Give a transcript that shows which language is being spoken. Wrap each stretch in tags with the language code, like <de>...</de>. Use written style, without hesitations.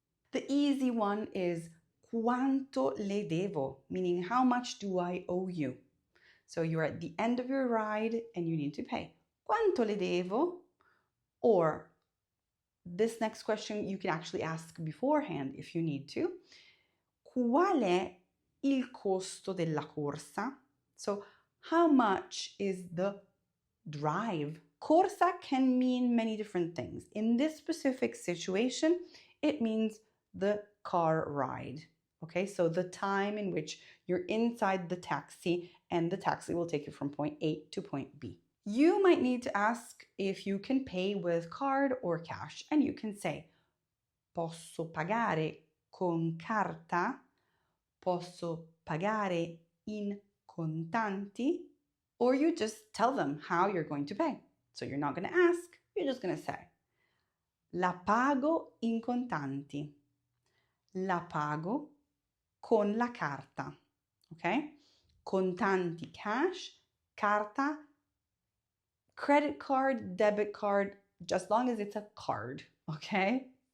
<en>The easy one is</en> <it>quanto le devo,</it> <en>meaning how much do I owe you? So you're at the end of your ride and you need to pay.</en> <it>Quanto le devo?</it> <en>Or this next question you can actually ask beforehand if you need to.</en> <it>Qual è il costo della corsa?</it> <en>So how much is the drive? Corsa can mean many different things. In this specific situation, it means the car ride. Okay, so the time in which you're inside the taxi and the taxi will take you from point A to point B. You might need to ask if you can pay with card or cash, and you can say,</en> <it>posso pagare con carta? Posso pagare in contanti?</it> <en>Or you just tell them how you're going to pay. So you're not going to ask, you're just going to say,</en> <it>la pago in contanti. La pago con la carta. Okay?</it> <en>Contanti, cash. Carta, credit card, debit card, just as long as it's a card. Okay?</en>